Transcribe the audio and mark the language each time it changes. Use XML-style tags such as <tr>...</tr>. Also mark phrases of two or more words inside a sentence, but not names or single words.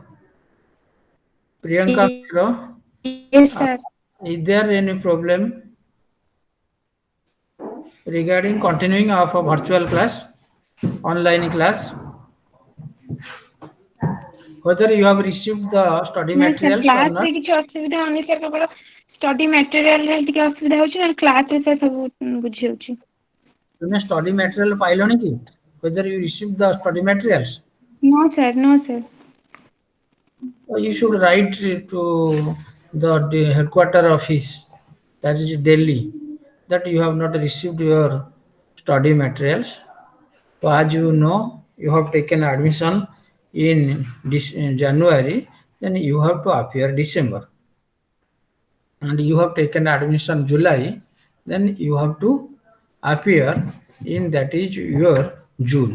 <en>Priyanka Mishra, Yes, uh, sir. is there any problem regarding continuing of a virtual class, online class? Whether you have received the study</en> <or>ନାଇଁ ସାର୍</or> <en>materials or</en> <or>କ୍ଲାସ୍ରେ</or> <en>not?</en> <or>କିଛି ଅସୁବିଧା ହଉନି ସାର୍, କେବଳ</or> <en>study materialରେ</en> <or>ଟିକେ ଅସୁବିଧା ହଉଛି, ନହେଲେ କ୍ଲାସ୍ରେ ସାର୍ ସବୁ ବୁଝି ହେଉଛି। ତୁମେ</or> <en>study material</en> <or>ପାଇଲଣି କି?</or> <en>Whether you received the study materials? No sir, no sir. You should write to the headquarter office, that is Delhi, that you have not received your study materials. So as you know, you have taken admission in this in January, then you have to appear December, and you have taken admission July, then you have to appear in that is your June.</en>